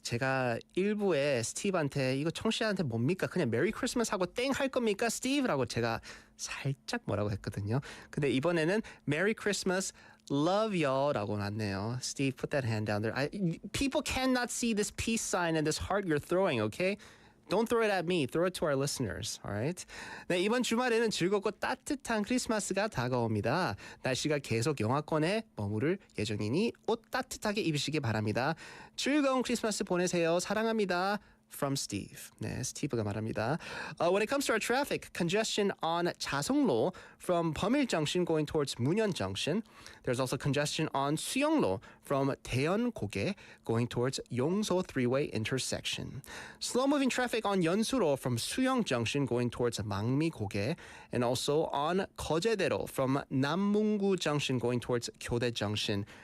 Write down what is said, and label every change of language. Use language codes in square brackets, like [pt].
[ko] 제가 일부에 스티브한테 이거 청취자한테 뭡니까? 그냥 메리 크리스마스 하고 땡 할 겁니까? 스티브라고 제가 살짝 뭐라고 했거든요. 근데 이번에는 메리 크리스마스 [en] love y'all [ko] 라고 났네요. [en] Steve, put that hand down there. People cannot see this peace sign and this heart you're throwing, okay? Don't throw it at me. Throw it to our listeners. All right? [ko] 네, 이번 주말에는 즐겁고 따뜻한 크리스마스가 다가옵니다. 날씨가 계속 영하권에 머무를 예정이니 옷 따뜻하게 입으시기 바랍니다. 즐거운 크리스마스 보내세요. 사랑합니다. [en] From Steve. [ko] 네, 스티브가 말합니다. [en] When it comes to our traffic, congestion on 자성로 from Bumil Junction going towards Munyeon Junction. There's also congestion on 수영로 from 대연고개 going towards Yongso Three-Way intersection. Slow-moving traffic on 연수로 from Suyong Junction going towards 망미고개, and also on 거제대로 from 남문구 Junction going towards 교대 Junction.